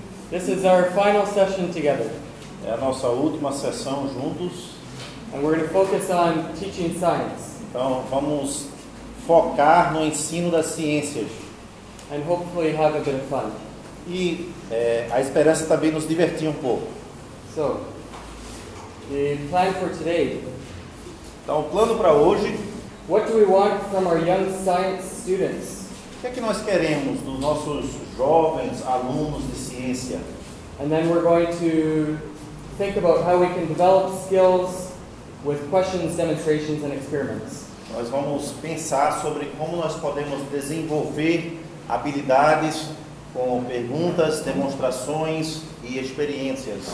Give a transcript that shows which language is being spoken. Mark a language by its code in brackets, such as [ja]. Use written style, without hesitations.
[en] This is our final session together. [pt] É a nossa última sessão juntos. [en] And we're going to focus on teaching science. [pt] Então, vamos focar no ensino das ciências. [en] And hopefully have a bit of fun. [pt] E a esperança também nos divertir um pouco. [en] So, the plan for today. [pt] Então, o plano para hoje, [en] What do we want from our young science students? [pt] o que é que nós queremos dos nossos jovens alunos de ciência? [en] And then we're going to think about how we can develop skills with questions, demonstrations, and experiments. [pt] Nós vamos pensar sobre como nós podemos desenvolver habilidades com perguntas, demonstrações e experimentos.